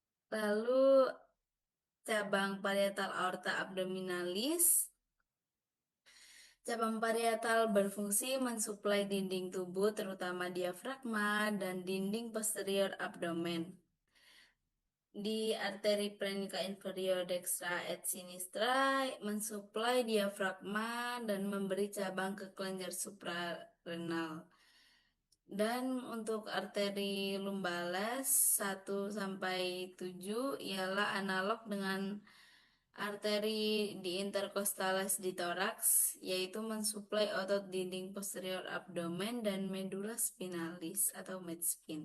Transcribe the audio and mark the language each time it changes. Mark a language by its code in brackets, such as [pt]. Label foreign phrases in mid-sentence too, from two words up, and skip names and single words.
[id] Lalu cabang parietal [la] aorta abdominalis. [id] Cabang parietal berfungsi mensuplai dinding tubuh terutama diafragma dan dinding posterior abdomen. Di arteri [la] plenica inferior dextra et sinistra [id] mensuplai diafragma dan memberi cabang ke kelenjar suprarenal. Dan untuk arteri lumbales 1 sampai 7 ialah analog dengan arteri di intercostales di toraks, yaitu mensuplai otot dinding posterior abdomen dan [la] medulla spinalis [id] atau medspin.